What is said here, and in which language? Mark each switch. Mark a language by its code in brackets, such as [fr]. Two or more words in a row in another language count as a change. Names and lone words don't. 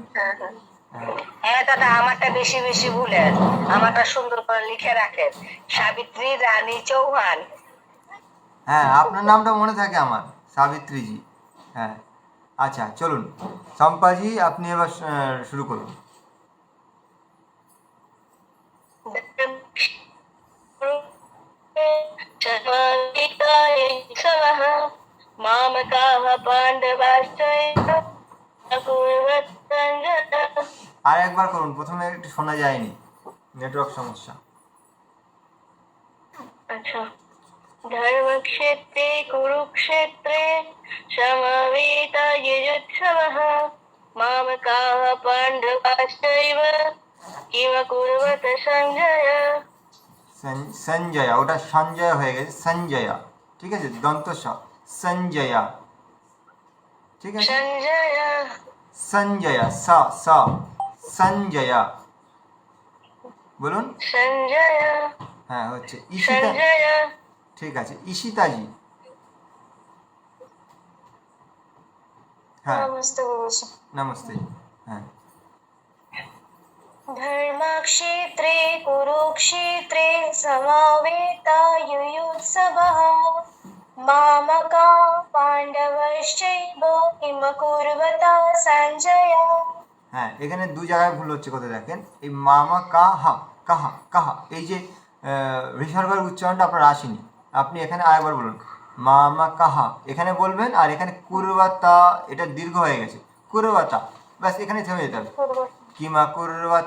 [bn] হ্যাঁ দাদা, আমারটা বেশি বেশি ভুলেন, আমারটা সুন্দর করে লিখে রাখেন। সাবিত্রী রানী চৌহান। হ্যাঁ, আপনার নামটা মনে থাকে আমার, সাবিত্রীজি। হ্যাঁ, আচ্ছা চলুন শম্পাজি, আপনি এবার শুরু করুন। [sa] मामकाः पाण्डवाश्चैव अकुर्वत सञ्जय। [bn] আর একবার করুন, প্রথমে একটু শোনা যায়নি, নেটওয়ার্ক সমস্যা। [hi] अच्छा। [sa] धर्मक्षेत्रे कुरुक्षेत्रे समवेतायुयुत्सवः मामकाः पाण्डवाश्चैव किमकुर्वत सञ्जय। [bn] সঞ্জয়া, ওটা সঞ্জয় হয়ে গেছে, সঞ্জয়া, ঠিক আছে? দন্ত স, সঞ্জয়া, ঠিক আছে? सञ्जय। সঞ্জয়া, স স, সঞ্জয়া, বলুন। सञ्जय। হ্যাঁ হচ্ছে ঈশিতা, सञ्जय। ঠিক আছে। ঈশিতাজি। হ্যাঁ, [hi] नमस्ते गुरुजी। [bn] নমস্তে। হ্যাঁ, [sa] धर्मक्षेत्रे कुरुक्षेत्रे समावेतायुयुत्सवः मामका पाण्डवश्चैव किमकुर्वत सञ्जय। [bn] হ্যাঁ, এখানে দু জায়গায় ভুল হচ্ছে, কথা দেখেন। এই মামা কাহা, কাহা কাহা, এই যে বিসর্গের উচ্চারণটা আপনার আসেনি, আপনি এখানে আরেকবার বলুন মামা কাহা, এখানে বলবেন। আর এখানে কুরবাতা, এটা দীর্ঘ হয়ে গেছে, কুরবাতা, ব্যাস এখানে থেমে যেতে হবে।